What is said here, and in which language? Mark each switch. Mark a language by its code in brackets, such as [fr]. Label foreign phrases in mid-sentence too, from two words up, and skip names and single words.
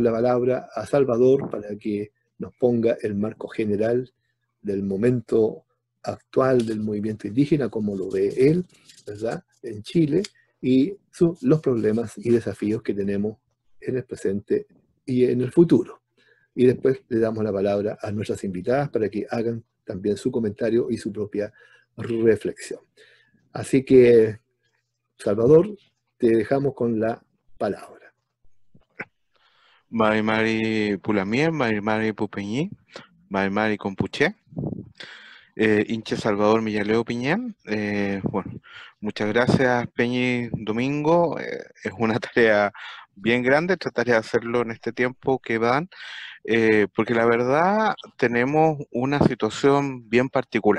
[es] la palabra a Salvador para que nos ponga el marco general del momento actual del movimiento indígena, como lo ve él, ¿verdad?, en Chile, y los problemas y desafíos que tenemos en el presente y en el futuro. Y después le damos la palabra a nuestras invitadas para que hagan también su comentario y su propia reflexión. Así que, Salvador, te dejamos con la palabra. [arn] Mari Mari Pulamien, Mari Mari Pupeñí, Mari Mari Compuché, hincha Salvador Millaleo Piñán. [es] Bueno, muchas gracias, Peñi Domingo. Es una tarea bien grande tratar de hacerlo en este tiempo que dan, porque la verdad tenemos una situación bien particular.